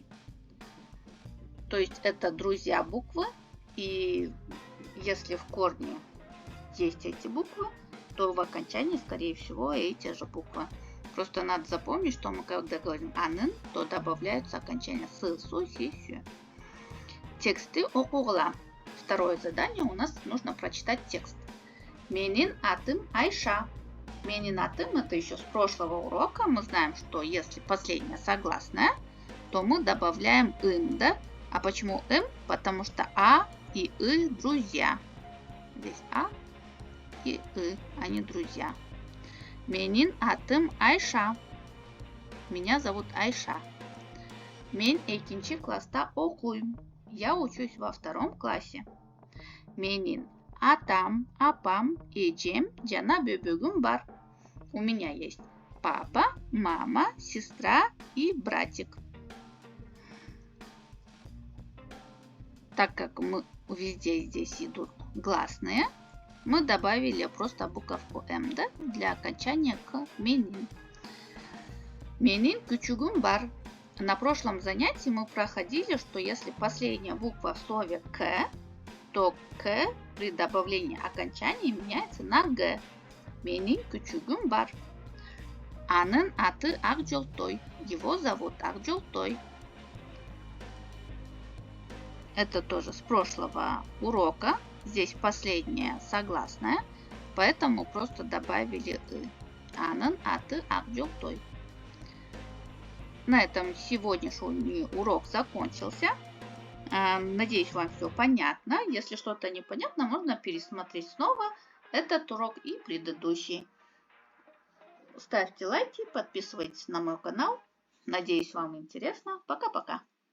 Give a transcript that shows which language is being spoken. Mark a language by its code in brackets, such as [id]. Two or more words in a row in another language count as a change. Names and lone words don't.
[ru] То есть это друзья буквы, и если в корне есть эти буквы, то в окончании, скорее всего, эти же буквы. Просто надо запомнить, что мы когда говорим анын, то добавляются окончания с, су, си, сю. [ky] Тексты оқуғыла. [ru] Второе задание у нас нужно прочитать текст. [ky] Менин атым Айша. Менин атым [ru] это еще с прошлого урока. Мы знаем, что если последняя согласная, то мы добавляем ым, да? А почему ым? Потому что а и и друзья. Здесь а и и, они друзья. [ky] Менин атым Айша. [ru] Меня зовут Айша. [ky] Мен экинчи класста оқуйм. [ru] Я учусь во 2 классе. [ky] Менин атам, апам, эжем, жана бөбөгүм бар. [ru] У меня есть папа, мама, сестра и братик. Так как мы везде здесь идут гласные, мы добавили просто буковку М, да, для окончания к менин. [ky] Менин küçüğüm бар. [ru] На прошлом занятии мы проходили, что если последняя буква в слове К, то К при добавлении окончания меняется на Г. [ky] Менин küçüğüm бар. Анын аты Акжолтой. [ru] Его зовут Акжолтой. Это тоже с прошлого урока. Здесь последняя согласная, поэтому просто добавили и. [ky] Анын аты Акжолтой. [ru] На этом сегодняшний урок закончился. Надеюсь, вам все понятно. Если что-то непонятно, можно пересмотреть снова этот урок и предыдущий. Ставьте лайки, подписывайтесь на мой канал. Надеюсь, вам интересно. Пока-пока.